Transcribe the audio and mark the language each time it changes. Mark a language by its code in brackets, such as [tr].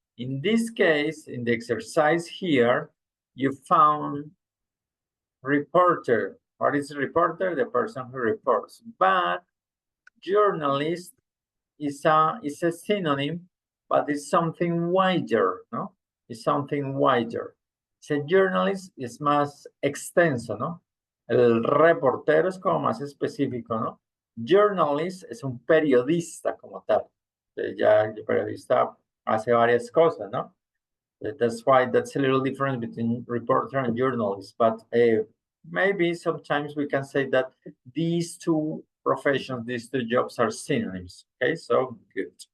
[en] In this case, in the exercise here, you found reporter. What is a reporter? The person who reports. But journalist is a synonym, but it's something wider, [es] ¿no? [en] It's something wider. [es] Ese journalist es más extenso, ¿no? El reportero es como más específico, ¿no? Journalist es un periodista como tal. Ya el periodista hace varias cosas, ¿no? [en] That's why that's a little difference between reporter and journalist. But maybe sometimes we can say that these two professions, these two jobs are synonyms. Okay, so good.